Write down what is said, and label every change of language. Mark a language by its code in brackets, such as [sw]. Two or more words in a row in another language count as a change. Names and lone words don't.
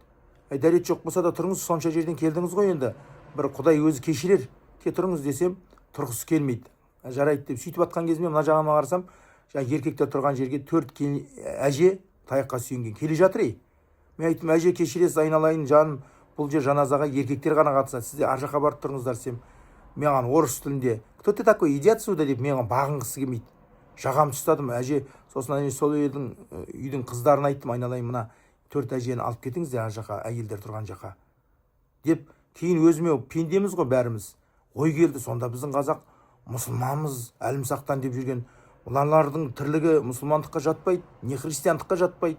[kk] Дәрет жоқ болса да тұрыңыз, сонша жерден келдіңіз ғой енді. Бір Құдай өзі кешірер, ке тұрыңыз десем, тұрғысы келмейді. Жарайды деп сөйтіп атқан кезімде мына жағыма қарасам, еркектер тұрған жерге 4 әже таяққа сүйенген келе жатыр. Мен айттым, әже кешіресіз, айналайын жаным, бұл жер жаназаға еркектер ғана қатысады, сіздер ар жаққа барып тұрыңыздар десем, маған орыс тілінде [ru] кто ты такой, иди отсюда [kk] деп маған бағынғысы келмейді. Жағам ұстадым, әже, сосын сол үйдің қыздарын айттым, айналайын, мына 4 әжені алып кетіңіздер ар жаққа, әйелдер тұрған жаққа деп. Кейін өзіме, пендеміз ғой бәріміз, ой келді, сонда біздің қазақ мұсылманмыз, әлімсақтан деп жүрген, олардың тірлігі мұсылмандыққа жатпайды, не христиандыққа жатпайды.